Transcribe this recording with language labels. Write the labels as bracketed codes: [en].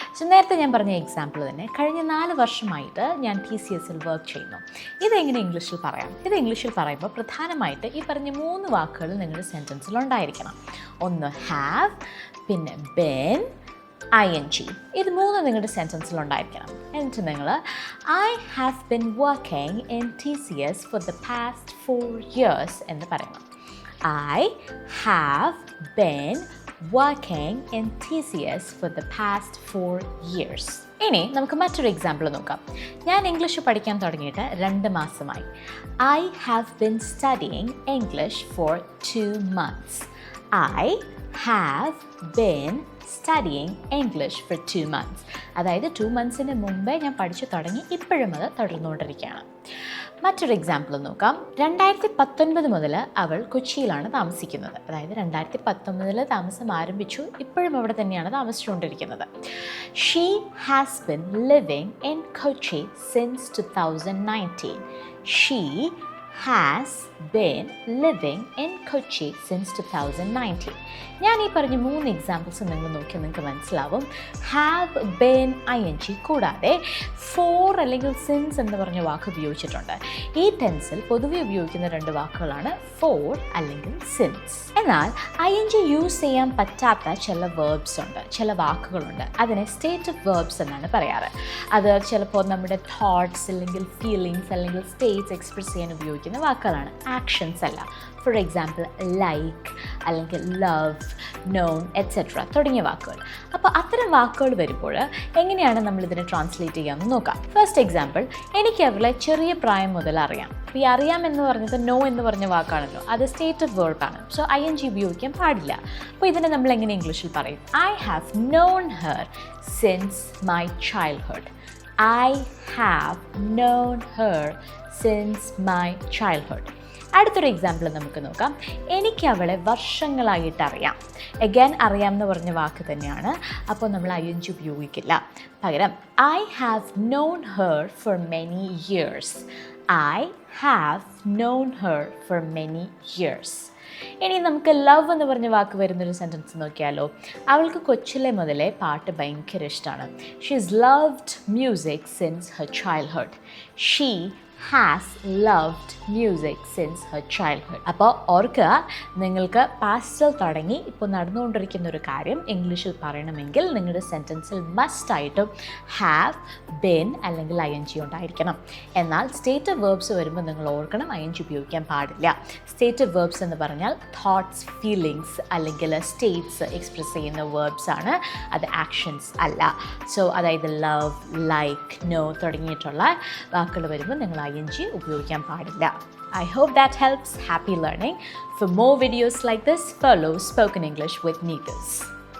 [ml] നേരത്തെ ഞാൻ പറഞ്ഞ എക്സാമ്പിൾ തന്നെ, കഴിഞ്ഞ 4 വർഷമായിട്ട് ഞാൻ TCSൽ വർക്ക് ചെയ്യുന്നു. ഇതെങ്ങനെ ഇംഗ്ലീഷിൽ പറയാം? ഇത് ഇംഗ്ലീഷിൽ പറയുമ്പോൾ പ്രധാനമായിട്ട് ഈ പറഞ്ഞ 3 വാക്കുകൾ നിങ്ങളുടെ സെൻറ്റൻസിൽ ഉണ്ടായിരിക്കണം. ഒന്ന് ഹാവ്, പിന്നെ ബീൻ, ING. ഇത് 3 നിങ്ങളുടെ സെൻറ്റൻസിൽ ഉണ്ടായിരിക്കണം. എന്നിട്ട് നിങ്ങൾ [en] I have been working in TCS for the past 4 years [ml] എന്ന് പറയണം. [en] I have been working in TCS for the past 4 years. [ml] ഇനി നമുക്ക് മറ്റൊരു എക്സാമ്പിൾ നോക്കാം. ഞാൻ ഇംഗ്ലീഷ് പഠിക്കാൻ തുടങ്ങിയിട്ട് 2 മാസമായി. [en] I have been studying English for 2 months. I have been studying English for 2 months. [ml] അതായത് 2 monthsന് മുമ്പേ ഞാൻ പഠിച്ചു തുടങ്ങി, ഇപ്പോഴും അത് തുടർന്നുകൊണ്ടിരിക്കുകയാണ്. മറ്റൊരു എക്സാമ്പിൾ നോക്കാം. 2019 മുതൽ അവൾ കൊച്ചിയിലാണ് താമസിക്കുന്നത്. അതായത് 2019 താമസം ആരംഭിച്ചു, ഇപ്പോഴും അവിടെ തന്നെയാണ് താമസിച്ചുകൊണ്ടിരിക്കുന്നത്. [en] She has been living in Kochi since 2019. She has been living in Kochi since 2019. [ml] ഞാൻ ഈ പറഞ്ഞ 3 എക്സാമ്പിൾസ് നിങ്ങൾ നോക്കിയാൽ നിങ്ങൾക്ക് മനസ്സിലാവും. ഹാവ്, ബീൻ, ING കൂടാതെ ഫോർ അല്ലെങ്കിൽ സിൻസ് എന്ന് പറഞ്ഞ വാക്ക് ഉപയോഗിച്ചിട്ടുണ്ട്. ഈ ടെൻസിൽ പൊതുവെ ഉപയോഗിക്കുന്ന 2 വാക്കുകളാണ് ഫോർ അല്ലെങ്കിൽ സിൻസ്. എന്നാൽ ING യൂസ് ചെയ്യാൻ പറ്റാത്ത ചില വേർബ്സ് ഉണ്ട്, ചില വാക്കുകളുണ്ട്. അതിനെ സ്റ്റേറ്റ് ഓഫ് വേർബ്സ് എന്നാണ് പറയാറ്. അത് ചിലപ്പോൾ നമ്മുടെ തോട്ട്സ് അല്ലെങ്കിൽ ഫീലിങ്സ് അല്ലെങ്കിൽ സ്റ്റേറ്റ്സ് എക്സ്പ്രസ് ചെയ്യാൻ ഉപയോഗിക്കുന്ന വാക്കുകളാണ്, ആക്ഷൻസ് അല്ല. ഫോർ എക്സാമ്പിൾ ലൈക്ക് അല്ലെങ്കിൽ ലവ്, നോൺ, എറ്റ്സെട്ര തുടങ്ങിയ വാക്കുകൾ. അപ്പോൾ അത്തരം വാക്കുകൾ വരുമ്പോൾ എങ്ങനെയാണ് നമ്മളിതിനെ ട്രാൻസ്ലേറ്റ് ചെയ്യാമെന്ന് നോക്കാം. ഫസ്റ്റ് എക്സാമ്പിൾ, എനിക്ക് അവളെ ചെറിയ പ്രായം മുതൽ അറിയാം. അപ്പോൾ ഈ അറിയാം എന്ന് പറഞ്ഞത് നോ എന്ന് പറഞ്ഞ വാക്കാണല്ലോ, അത് സ്റ്റേറ്റ് ഓഫ് വേർബാണ്. സോ ING ഉപയോഗിക്കാൻ പാടില്ല. അപ്പോൾ ഇതിനെ നമ്മൾ എങ്ങനെ ഇംഗ്ലീഷിൽ പറയും? [en] I have known her since my childhood. I have known her since my childhood. [ml] അടുത്തൊരു എക്സാമ്പിൾ നമുക്ക് നോക്കാം. എനിക്ക് അവളെ വർഷങ്ങളായിട്ട് അറിയാം. അഗൈൻ അറിയാം എന്ന് പറഞ്ഞ വാക്ക് തന്നെയാണ്, അപ്പോൾ നമ്മൾ ING ഉപയോഗിക്കില്ല. [en] പകരം I have known her for many years. I have known her for many years. [ml] ഇനി നമുക്ക് ലവ് എന്ന് പറഞ്ഞ വാക്ക് വരുന്നൊരു സെൻറ്റൻസ് നോക്കിയാലോ. അവൾക്ക് കൊച്ചിലെ മുതലേ പാട്ട് ഭയങ്കര ഇഷ്ടമാണ്. [en] She is loved music since her childhood. She has loved music since her childhood. [ml] അപ്പോൾ ഓർക്കുക, നിങ്ങൾക്ക് പാസ്റ്റിൽ തുടങ്ങി ഇപ്പോൾ നടന്നുകൊണ്ടിരിക്കുന്ന ഒരു കാര്യം ഇംഗ്ലീഷിൽ പറയണമെങ്കിൽ നിങ്ങളുടെ സെൻറ്റൻസിൽ മസ്റ്റായിട്ടും ഹാവ്, ബീൻ അല്ലെങ്കിൽ ING ഉണ്ടായിരിക്കണം. എന്നാൽ സ്റ്റേറ്റ് ഓഫ് വേർബ്സ് വരുമ്പോൾ നിങ്ങൾ ഓർക്കണം ING ഉപയോഗിക്കാൻ പാടില്ല. സ്റ്റേറ്റ് ഓഫ് വേർബ്സ് എന്ന് പറഞ്ഞാൽ തോട്ട്സ്, ഫീലിങ്സ് അല്ലെങ്കിൽ സ്റ്റേറ്റ്സ് എക്സ്പ്രസ് ചെയ്യുന്ന വേർബ്സ് ആണ്, അത് ആക്ഷൻസ് അല്ല. സോ അതായത് ലവ്, ലൈക്ക്, നോ തുടങ്ങിയിട്ടുള്ള വാക്കുകൾ വരുമ്പോൾ നിങ്ങൾ ING ഉപയോഗിക്കാൻ പാടില്ല. [en] I hope that helps. Happy learning. For more videos like this, follow Spoken English with Neetus.